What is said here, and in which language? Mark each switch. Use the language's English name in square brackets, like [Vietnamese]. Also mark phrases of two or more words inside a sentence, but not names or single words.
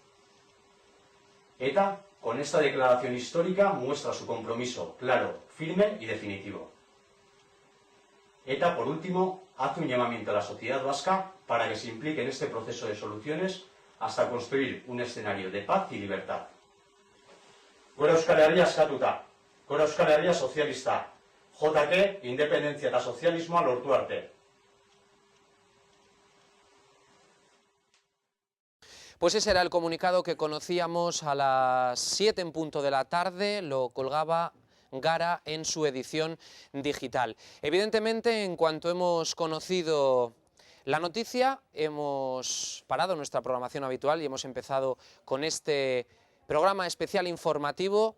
[Spanish] ETA, con esta declaración histórica, muestra su compromiso claro, firme y definitivo. ETA, por último, hace un llamamiento a la sociedad vasca para que se implique en este proceso de soluciones hasta construir un escenario de paz y libertad. [Basque] Gora Euskal Herria eskatuta, gora Euskal Herria sozialista, JK, independentzia eta sozialismoa lortu arte. [Spanish] Pues ese era el comunicado que conocíamos a las 7 en punto de la tarde, lo colgaba Gara en su edición digital. Evidentemente, en cuanto hemos conocido la noticia, hemos parado nuestra programación habitual y hemos empezado con este programa especial informativo.